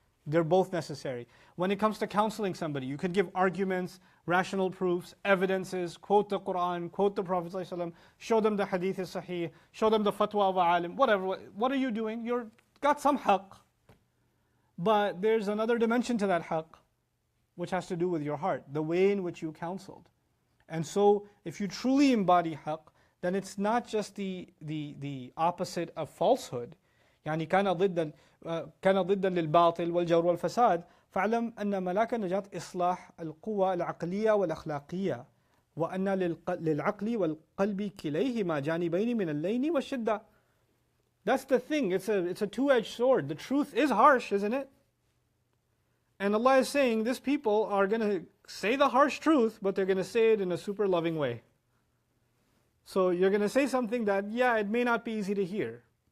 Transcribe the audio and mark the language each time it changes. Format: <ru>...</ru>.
<en>They're both necessary. When it comes to counseling somebody, you can give arguments, rational proofs, evidences, quote the Quran, quote the Prophet ﷺ, show them the hadith is sahih, show them the fatwa of a alim, whatever. What are you doing? You've got some haqq. But there's another dimension to that haqq, which has to do with your heart, the way in which you counseled. And so, if you truly embody haqq, then it's not just the opposite of falsehood.</en> <ar>يعني كان ضدا للباطل والجور والفساد فاعلم أن ملاك النجاة إصلاح القوى العقلية والأخلاقية وأن للعقل والقلب كليهما جانبين من اللين والشدة.</ar> <en>That's the thing. It's a two-edged sword. The truth is harsh, isn't it? And Allah is saying these people are going to say the harsh truth, but they're going to say it in a super loving way. So you're going to say something that, yeah, it may not be easy to hear.</en>